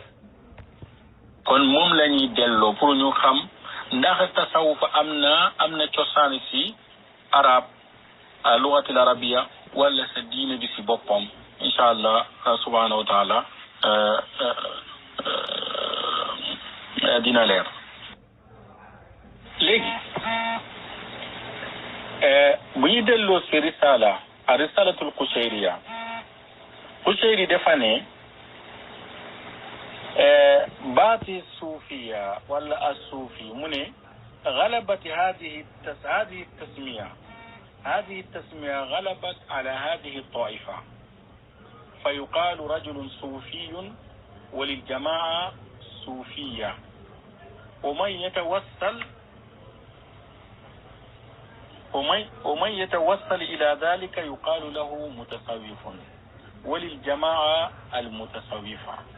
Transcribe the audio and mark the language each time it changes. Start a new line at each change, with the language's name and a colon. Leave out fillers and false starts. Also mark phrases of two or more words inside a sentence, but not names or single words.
Wolof: kon moom la ñuy delloo pour ñu xam ndax tasawuf am na cosaan si arab
Arabic: لغة العربية
Wolof: wala sa diine bi si boppam
Arabic: إن شاء الله سبحانه وتعالى
Wolof: dina leer léegi bu ñu delloo si risalatul Qushayriya Qushayri dafa ne
Arabic: baati صوفية ولا الصوفي
Wolof: mu ne
Arabic: غلبت هذه التسمية غلبت على هذه الطائفة فيقال رجل صوفي وللجماعة صوفية ومن يتوصل إلى ذلك يقال له متصوف وللجماعة المتصوفة